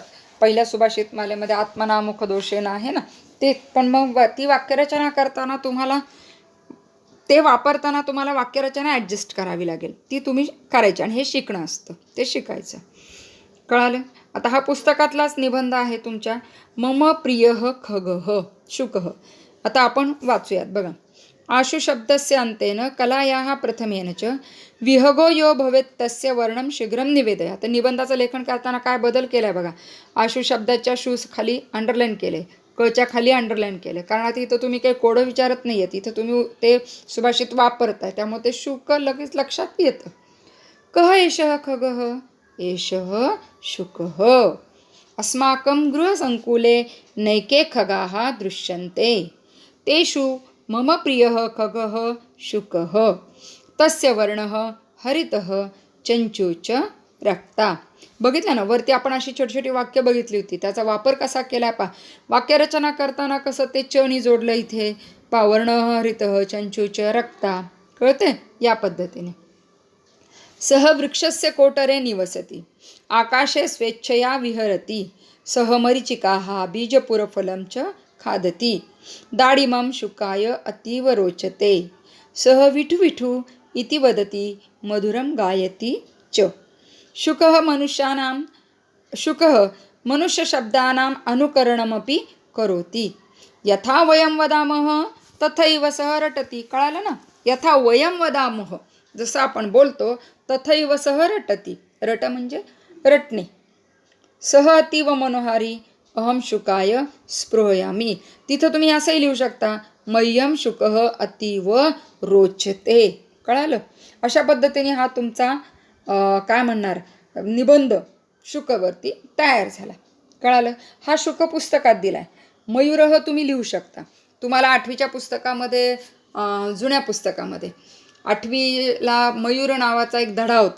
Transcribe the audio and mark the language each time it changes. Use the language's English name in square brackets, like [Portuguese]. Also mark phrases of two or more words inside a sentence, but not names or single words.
[Marathi] पहिल्या सुभाषित मालेमध्ये [Sanskrit] आत्मनामुख दोषेन [Marathi] आहे ना ते, पण मग ती वाक्यरचना करताना तुम्हाला ते वापरताना तुम्हाला वाक्यरचना ॲडजस्ट करावी लागेल, ती तुम्ही करायची. आणि हे शिकणं असतं, ते शिकायचं. कळालं. आता हा पुस्तकातलाच निबंध आहे तुमच्या. [Sanskrit] मम प्रियः खगः शुकः. [Marathi] आता आपण वाचूयात बघा. [Sanskrit] आशु शब्दस्य अंतेन कलायाः प्रथमेन च विहगो यो भवेत् तस्य वर्णम शीघ्रम निवेदय. [Marathi] आता निबंधाचं लेखन करताना काय बदल केलाय बघा. आशु शब्दाच्या शूज खाली अंडरलाईन केले, कच्या खाली अंडरलाईन केले, कारण आता इथं तुम्ही काही कोडं विचारत नाही आहेत, इथं तुम्ही ते सुभाषित वापरताय, त्यामुळे ते शुक लगेच लक्षात येतं. [Sanskrit] कः एषः खगः एषः शुकः. अस्माकं गृहसंकुले नैके खगाः दृश्यन्ते तेषु मम प्रियः खगः शुकः तस्य वर्णः हरितः चंचूच रक्ता. [Marathi] बघितलं ना, वरती आपण अशी छोटी छोटी वाक्य बघितली होती, त्याचा वापर कसा केला पा. वाक्यरचना करताना कसं ते चनी जोडलं इथे पा. [Sanskrit] वर्णः हरितः चंचूच रक्ता. [Marathi] कळते. या पद्धतीने. [Sanskrit] सह वृक्षस्य कोटरे निवसति आकाशे स्वेच्छया विहरति सह मरीचिकाः बीजपुरफलं च खादति दाडिमं शुकाय अतीव रोचते सह विठु विठु इति वदति मधुरं गायति च. शुकः मनुष्यशब्दानाम् अनुकरणमपि करोति यथा वयं वदामः तथैव सह रटति. [Marathi] कळालं ना. [Sanskrit] यथा वयं वदामः [Marathi] जसं आपण बोलतो, [Sanskrit] तथैव सह रटति. [Marathi] रट म्हणजे रटणे. [Sanskrit] सह अतीव मनोहारी अहम शुकाय स्पृहयामी. [Marathi] तिथं तुम्ही असंही लिहू शकता [Sanskrit] मह्यम शुकः अतीव रोचते. [Marathi] कळालं. अशा पद्धतीने हा तुमचा काय म्हणणार निबंध शुकवरती तयार झाला. कळालं. हा शुक पुस्तकात दिलाय. मयूरह तुम्ही लिहू शकता. तुम्हाला 8वीच्या पुस्तकामध्ये जुन्या पुस्तकामध्ये 8वीला मयूर नावाचा एक धडा होता.